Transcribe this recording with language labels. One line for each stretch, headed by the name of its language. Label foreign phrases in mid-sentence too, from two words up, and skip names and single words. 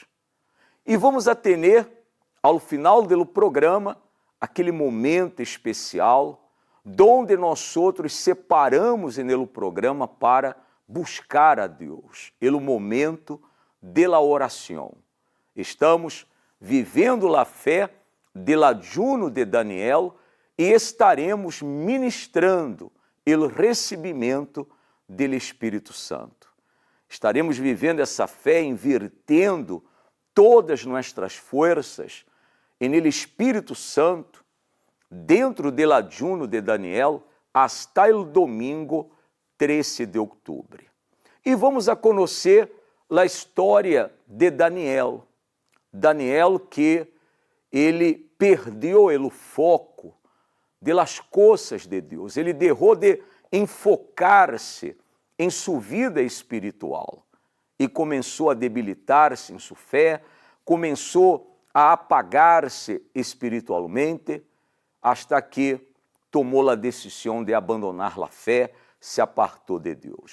Portuguese: E vamos atender, ao final do programa, aquele momento especial, onde nós outros separamos no programa para buscar a Deus, o momento
Spanish: de la
Portuguese: oração. Estamos vivendo a fé
Spanish: del ayuno
Portuguese: de Daniel e estaremos ministrando o recebimento do Espírito Santo. Estaremos vivendo essa fé, invertendo todas nossas forças em el Espírito Santo, dentro do ayuno de Daniel,
Spanish: hasta el domingo
Portuguese: 13 de outubro. E vamos a conhecer a história de Daniel. Daniel que ele perdeu o foco
Spanish: de las
Portuguese: coisas de Deus. Ele deixou de enfocar-se em sua vida espiritual e começou a debilitar-se em sua fé, começou a apagar-se espiritualmente, hasta que tomou a decisão de abandonar a fé, se apartou de Deus.